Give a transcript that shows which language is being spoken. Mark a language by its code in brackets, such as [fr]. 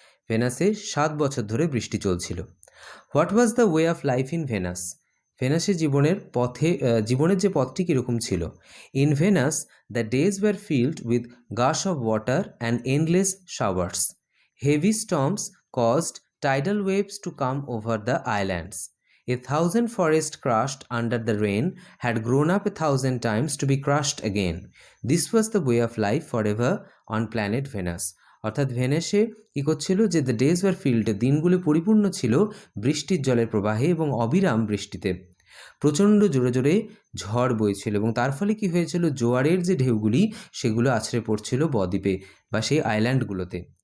[bn] ভেনাসে 7 বছর ধরে বৃষ্টি চলছিল। [en] What was the way of life in Venus. [bn] ভেনাসে জীবনের যে পথটি কীরকম ছিল। [en] In Venus the days were filled with gush of water and endless showers. Heavy storms caused tidal waves to come over the islands. A 1,000 forests crushed under the rain had grown up 1,000 times to be crushed again. This was the way of life forever on planet Venus. [bn] অর্থাৎ ভেনাসে কী করছিল যে [en] the days were filled, [bn] দিনগুলো পরিপূর্ণ ছিল বৃষ্টির জলের প্রবাহে এবং অবিরাম বৃষ্টিতে। প্রচণ্ড জোরে জোরে ঝড় বইছিল এবং তার ফলে কি হয়েছিল, জোয়ারের যে ঢেউগুলি সেগুলো আছড়ে পড়ছিল বদ্বীপে বা সেই আইল্যান্ডগুলোতে।